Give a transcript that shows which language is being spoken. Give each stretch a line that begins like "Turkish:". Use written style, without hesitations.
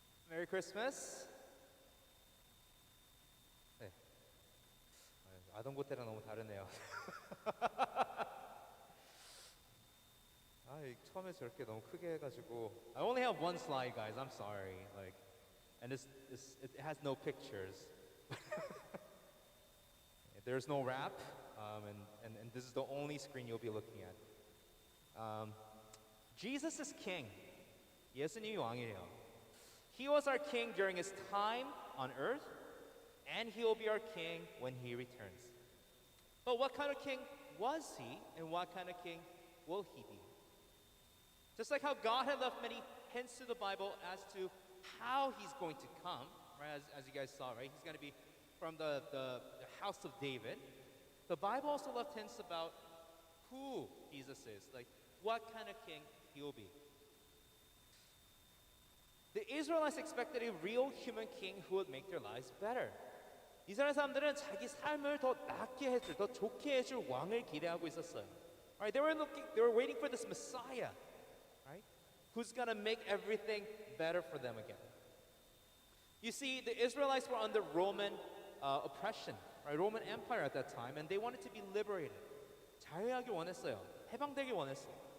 English: Merry Christmas.
Korean: 네. 아동부 때랑 너무 다르네요. 처음에 저렇게 너무 크게 해가지고
English: I only have one slide, guys. I'm sorry. And it has no pictures. There's no wrap, and this is the only screen you'll be looking at. Jesus is king.
Korean: 예수님이 왕이에요.
English: He was our king during his time on earth, and he will be our king when he returns. But what kind of king was he, and what kind of king will he be? Just like how God had left many hints to the Bible as to how he's going to come, right? As you guys saw, right? He's going to be from the house of David. The Bible also left hints about who Jesus is, like what kind of king he will be. The Israelites expected a real human king who would make their lives better.
Korean: 이스라엘 사람들은 자기 삶을 더 낫게 해줄, 더 좋게 해줄 왕을 기대하고 있었어요.
English: Right? They were waiting for this Messiah, right? Who's gonna make everything better for them again. You see, the Israelites were under Roman oppression, right? Roman Empire at that time, and they wanted to be liberated.
Korean: 자유하길 원했어요. 해방되길 원했어요.